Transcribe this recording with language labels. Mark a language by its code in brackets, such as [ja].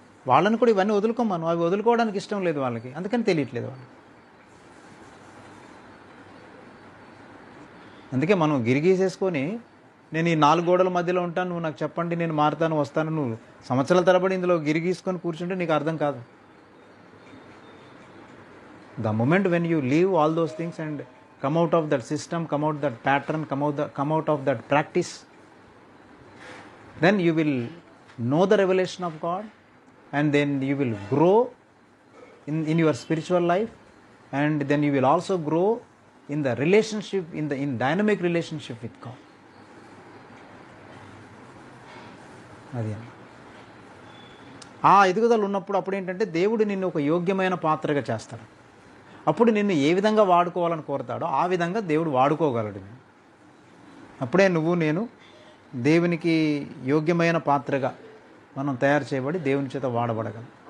[te] వాళ్ళని కూడా ఇవన్నీ వదులుకోమను, అవి వదులుకోవడానికి ఇష్టం లేదు వాళ్ళకి, అందుకని తెలియట్లేదు వాళ్ళకి. అందుకే మనం గిరిగీసేసుకొని నేను ఈ 4 గోడల మధ్యలో ఉంటాను, నువ్వు నాకు చెప్పండి, నేను మారుతాను వస్తాను, నువ్వు సంవత్సరాల తరబడి ఇందులో గిరిగీసుకొని కూర్చుంటే నీకు అర్థం కాదు. [en] The moment when you leave all those things and come out of that system, come out that pattern, come out of that practice, then you will know the revelation of God, and then you will grow in your spiritual life, and then you will also grow in the relationship, in dynamic relationship with God. [te] అది ఆ ఎదుగుదల ఉన్నప్పుడు అప్పుడు ఏంటంటే దేవుడు నిన్ను ఒక యోగ్యమైన పాత్రగా చేస్తాడు. అప్పుడు నిన్ను ఏ విధంగా వాడుకోవాలని కోరుతాడో ఆ విధంగా దేవుడు వాడుకోగలడు. అప్పుడే నువ్వు నేను దేవునికి యోగ్యమైన పాత్రగా మనం తయారు చేయబడి దేవుని చేత వాడబడగలం.